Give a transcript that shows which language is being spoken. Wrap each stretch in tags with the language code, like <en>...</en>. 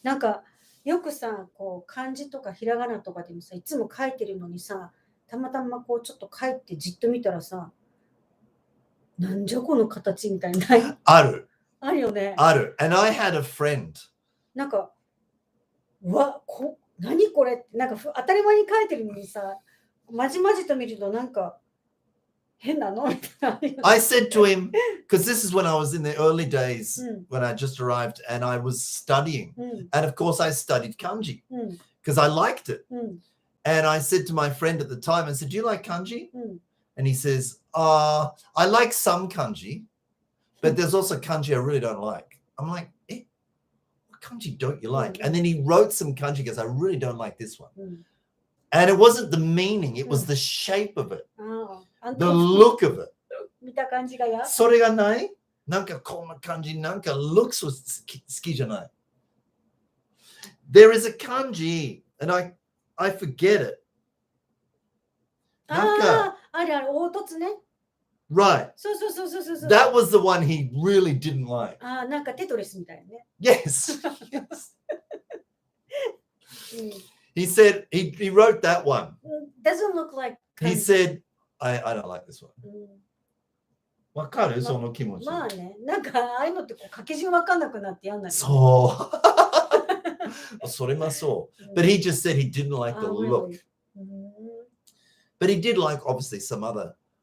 <ja>なんかよくさ、こう漢字とかひらがなとかでもさ、いつも書いてるのにさ、たまたまこうちょっと書いてじっと見たらさ、なんじゃこの形みたいな。あるよね。 Aru.</ja> <en>And I had a friend.</en> <ja>なんか、何これって、なんか当たり前に書いてるのにさ、まじまじと見るとなんか変なのみたいな。</ja> <en>I said to him, because this is when I was in the early days, Mm. when I just arrived, and I was studying. うん、 And of course, I studied kanji うん、 because I liked it. うん、 And I said to my friend at the time, I said, do you like kanji? うん。 And he says, I like some kanji, but there's also kanji I really don't like. I'm like, what kanji don't you like? And then he wrote some kanji, he goes, I really don't like this one. うん And it wasn't the meaning, it was Mm. the shape of it, あ the look of it.</en> <ja>見た感じがや。それがないなんかこんな感じ、なんか looks は好きじゃない。</ja> <en>There is a kanji, and I forget it. なんか</en> <ja>あれ、凹凸ね。</ja> <en>Right.</en> <ja>そうそうそうそうそう。</ja> <en>That was the one he really didn't like.</en> <ja>なんかテトリスみたいね。</ja> <en>Yes. Yes. うん He said, he wrote that one. Doesn't look like. He said, I don't like this one. うん</en> <ja>わかるその気持ち。まあね、なんかああいうのってこう書き順わかんなくなってやんない。そう。それもそう。</ja> <en>But he just said he didn't like the look. But he did like, obviously, some other.</en>